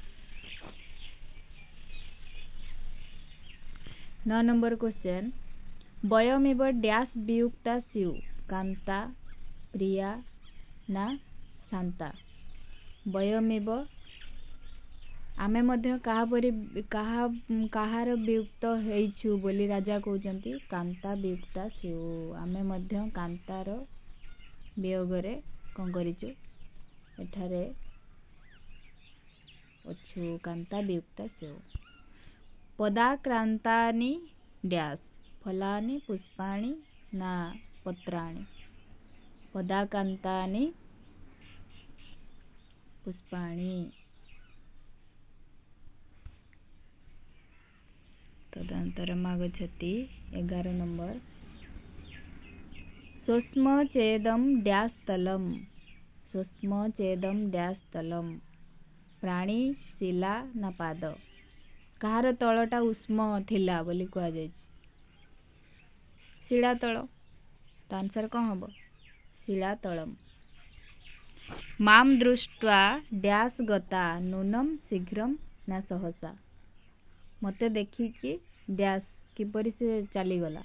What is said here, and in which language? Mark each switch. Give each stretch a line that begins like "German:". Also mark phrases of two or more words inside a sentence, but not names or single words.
English: 9 number question,
Sanskrit: वयमेव डैश वियुक्ता स्यु कांता प्रिया ना शांता।
Odia: ବୟମେବ ଆମେ ମଧ୍ୟ କାହାର ବିୟୁକ୍ତ ହେଇଛୁ ବୋଲୀ ରାଜା କହଉଚନ୍ତୀ
Sanskrit: कांता वियुक्ता स्यु।
Odia: ଆମେ ମଧ୍ୟ କାନ୍ତାର ବିୟୋଗରେ କୋନ କରିଛୁ ଏଠାରେ ଅଛୁ
Sanskrit: कांता वियुक्ता स्यु। पदाक्रांतानि डैश फलानि पुष्पाणि ना पत्राणि। पदाक्रांतानि पुष्पाणि। तदनन्तरम् आगच्छति 11 नंबर, स्वस्म चेदं डैश तलम। स्वस्म चेदं डैश तलम प्राणी शिला न पाद।
Odia: କାହାର ତଳଟା ଉଷ୍ମ ଥିଲା ବୋଲି କୁହାଯାଇଛି? ଶିଳାତଳ। ତ ଆନ୍ସର କ'ଣ ହେବ? ଶିଳାତଳମ୍।
Sanskrit: माम् दृष्ट्वा ड्यास् गता नूनम् शीघ्रम् ना सहसा।
Odia: ମୋତେ ଦେଖିକି ଡ୍ୟାସ୍ କିପରି ସେ ଚାଲିଗଲା?